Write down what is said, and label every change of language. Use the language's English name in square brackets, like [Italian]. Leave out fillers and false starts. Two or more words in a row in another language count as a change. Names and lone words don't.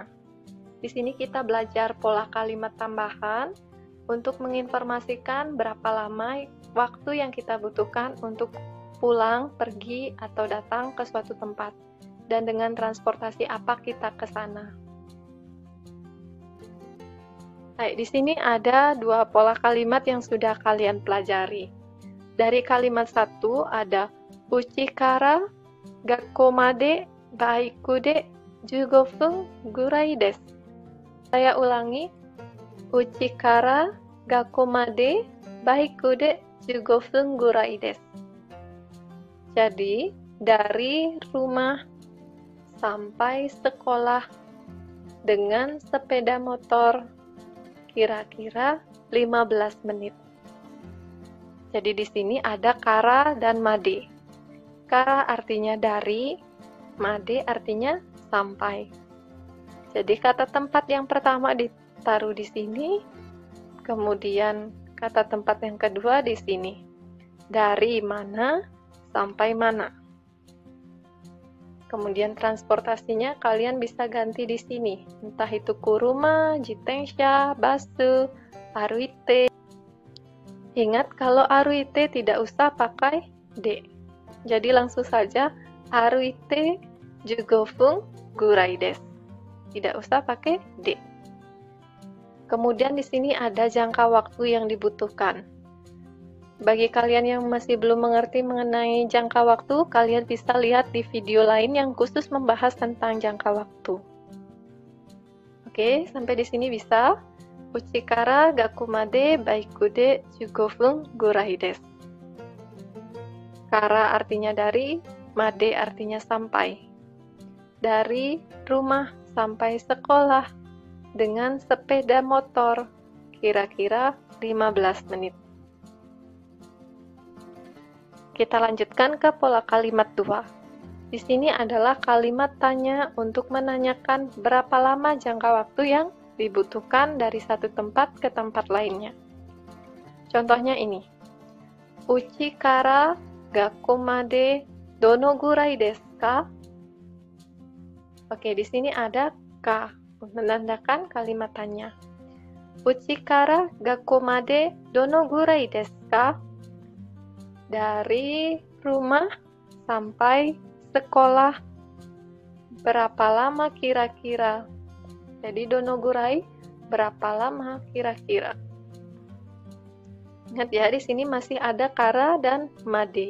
[Indonesian] Di sini kita belajar pola kalimat tambahan untuk menginformasikan berapa lama waktu yang kita butuhkan untuk pulang, pergi, atau datang ke suatu tempat. Dan dengan transportasi apa kita ke sana. Baik, di sini ada dua pola kalimat yang sudah kalian pelajari. Dari kalimat satu ada [Japanese] 家から学校までバイクで15分ぐらいです. [Indonesian] Saya ulangi, [Japanese] 家から学校までバイクで15分ぐらいです. [Indonesian] Jadi, dari rumah sampai sekolah dengan sepeda motor kira-kira 15 menit. Jadi di sini ada kara dan made. Kara artinya dari, made artinya sampai. Jadi kata tempat yang pertama ditaruh di sini, kemudian kata tempat yang kedua di sini. Dari mana sampai mana. Kemudian transportasinya kalian bisa ganti di sini, entah itu [Japanese] 車、自転車、バス、歩いて. [Indonesian] Ingat kalau aruite tidak usah pakai de. Jadi langsung saja [Japanese] 歩いて15分ぐらいです. [Indonesian] Tidak usah pakai de. Kemudian di sini ada jangka waktu yang dibutuhkan. Bagi kalian yang masih belum mengerti mengenai jangka waktu, kalian bisa lihat di video lain yang khusus membahas tentang jangka waktu. Oke, sampai di sini bisa. [Japanese] 家から学校までバイクで15分ぐらいです. [Indonesian] Kara artinya dari, made artinya sampai. Dari rumah sampai sekolah dengan sepeda motor kira-kira 15 menit. Kita lanjutkan ke pola kalimat 2. Di sini adalah kalimat tanya untuk menanyakan berapa lama jangka waktu yang dibutuhkan dari satu tempat ke tempat lainnya. Contohnya ini. [Japanese] 家から学校までどのぐらいですか? [Indonesian] Oke, di sini ada ka menandakan kalimat tanya. [Japanese] 家から学校までどのぐらいですか? [Indonesian] Dari rumah sampai sekolah berapa lama kira-kira? Jadi donogurai berapa lama kira-kira? Ingat ya, di sini masih ada kara dan made.